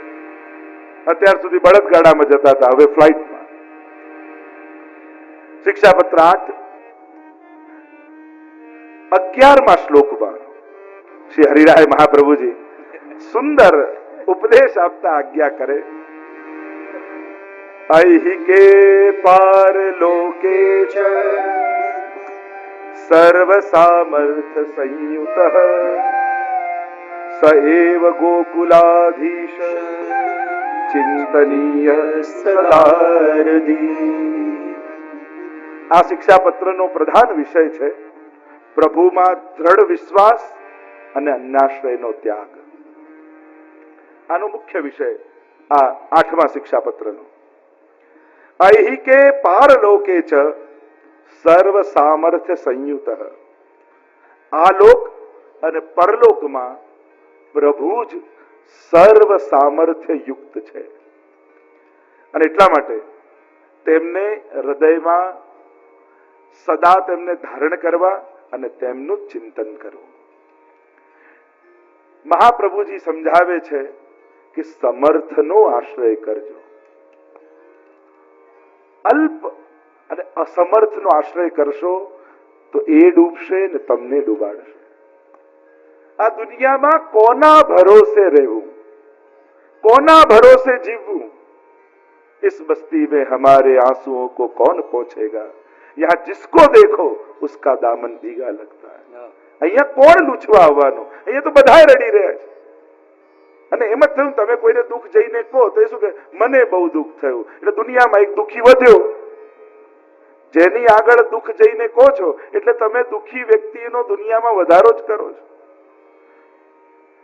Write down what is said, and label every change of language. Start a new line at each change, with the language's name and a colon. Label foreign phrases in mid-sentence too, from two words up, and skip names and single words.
Gujarati: અત્યાર સુધી બળદગાડામાં જતા હતા, હવે ફ્લાઇટમાં. શિક્ષાપત્ર 8 11મા શ્લોકમાં શ્રી હરિરાય મહાપ્રભુજી સુંદર ઉપદેશ આપતા આજ્ઞા કરે,
Sanskrit: ऐहिके पारलोके च सर्व सामर्थ्य संयुतः स एव गोकुलाधीश चिंतनीय सदारदी.
Gujarati: આ શિક્ષાપત્રનો પ્રધાન વિષય છે પ્રભુમાં દ્રઢ વિશ્વાસ અને અન્યાશ્રયનો ત્યાગ. આનો મુખ્ય વિષય આ 8મા શિક્ષાપત્રનો.
Sanskrit: ऐहिके पारलोके च सर्व सामर्थ्य संयुत.
Gujarati: આ લોક અને પરલોકમાં પ્રભુ જ સર્વ સામર્થ્ય યુક્ત છે. અને એટલા માટે તેમને હૃદયમાં સદા તેમને ધારણ કરવા અને તેમનું ચિંતન કરવું. મહાપ્રભુજી સમજાવે છે કે સમર્થનો આશ્રય કરજો. અલ્પ અને અસમર્થનો આશ્રય કરશો તો એ ડૂબશે ને તમને ડૂબાડશે. આ દુનિયામાં કોના ભરોસે રહેવું, કોના ભરોસે જીવવું?
Hindi: इस बस्ती में हमारे आंसुओं को कौन पहुंचेगा? यहाँ जिसको देखो उसका दामन भीगा लगता है.
Gujarati: અહીંયા કોણ લૂછવા આવવાનું? અહીંયા તો બધા રડી રહ્યા છે. અને એમ જ થયું, તમે કોઈને દુઃખ જઈને કહો તો એ શું કે મને બહુ દુઃખ થયું, એટલે દુનિયામાં એક દુઃખી વધ્યો. જેની આગળ દુઃખ જઈને કહો છો એટલે તમે દુઃખી વ્યક્તિનો દુનિયામાં વધારો જ કરો છો.